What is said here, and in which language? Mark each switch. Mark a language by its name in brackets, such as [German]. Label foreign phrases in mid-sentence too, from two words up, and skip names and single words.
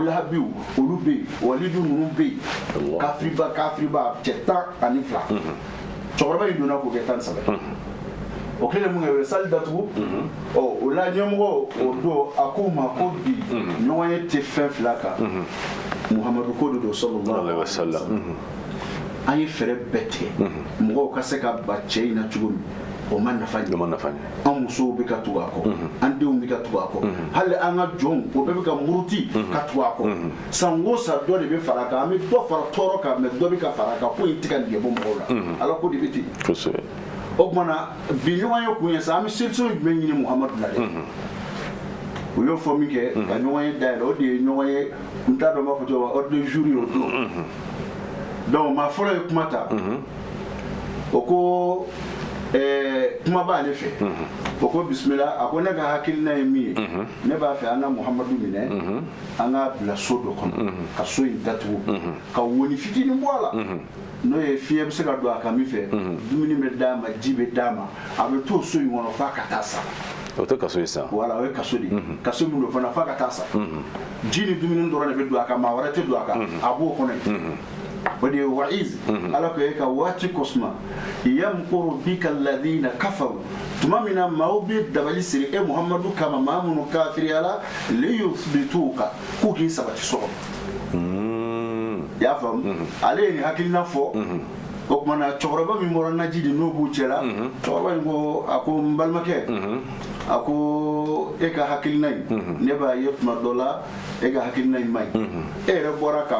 [Bambara] Lahabiw olu bɛ yen Walidu ninnu bɛ yen kafiriba cɛ 12 cɛkɔrɔba in donna k'o kɛ 13 o kɛlen mun kɛ o ye salle datugu o la ɲɛmɔgɔ o don a ko ma ko bi ɲɔgɔn ye tɛ fɛn fila kan Muhamadu ko de don [Arabic] صلى الله عليه وسلم [Bambara] an ye fɛɛrɛ bɛɛ tigɛ mɔgɔw ka se ka ba cɛ in na cogo min o ma nafa ɲɛ an musow bɛ ka tugu a kɔ an denw bɛ ka tugu a kɔ hali an ka jɔnw o bɛɛ bɛ ka muruti ka tugu a kɔ san o san dɔ de bɛ fara a kan an bɛ dɔ fara tɔɔrɔ kan mais dɔ bɛ ka fara a kan ko in tɛ ka nege bɔ mɔgɔw la ala ko de bɛ ten o tuma na bi ɲɔgɔn ye kun ye sa an bɛ solution jumɛn ɲini Muhamadu la dɛ u y'o fɔ min kɛ ka ɲɔgɔn ye dayɛlɛ o de ye ɲɔgɔn ye n t'a dɔn n b'a fɔ cogo min [French] ordre du jour [Bambara] ye o don donc maa fɔlɔ ye kuma ta o ko kuma b'ale fɛ o ko bisimila a ko ne ka hakilina ye min ye ne b'a fɛ an ka Muhamadu minɛ an k'a bila so dɔ kɔnɔ ka so in datugu ka woni fitinin bɔ a la n'o ye fiɲɛ bɛ se ka don a kan min fɛ dumuni bɛ d'a ma ji bɛ d'a ma a bɛ to so in kɔnɔ f'a ka taa sa o tɛ kaso ye sa voilà o ye kaso de ye kaso min don fana f'a ka taa sa ji ni dumuni dɔrɔn de bɛ don a kan maa wɛrɛ tɛ don a kan a b'o kɔnɔ yen o de ye wa'iz ala ko e ka waati kosuma [Arabic] يمكر بك الذين كفروا [Bambara] tuma min na maaw bɛ dabali siri e Muhamadu kama maa minnu kafiriyala liyuthbituka k'u k'i sabati so kɔnɔ i y'a faamu ale ye nin hakilina fɔ o tuma na cɛkɔrɔba min bɔra Najidi n'o b'u cɛ la cɛkɔrɔba in ko a ko n balimakɛ a ko e ka hakilina in ne b'a ye tuma dɔ la e ka hakilina in man ɲi e yɛrɛ bɔra k'a